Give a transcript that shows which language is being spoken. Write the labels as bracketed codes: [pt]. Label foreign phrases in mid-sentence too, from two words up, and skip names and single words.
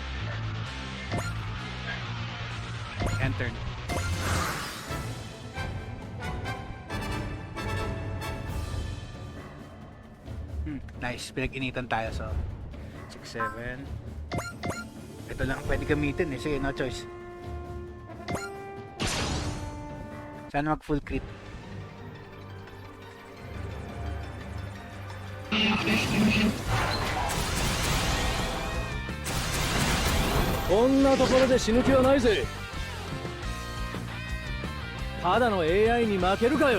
[en] Enter. Nice, [tl] pinag-initan tayo. [en] So 6, 7. [tl] Ito lang ang pwede gamitin eh. Sige, [en] no choice. [tl] Sana mag [en] full crit. [ja] こんなところで死ぬ気はないぜ. ただのAI に負けるかよ。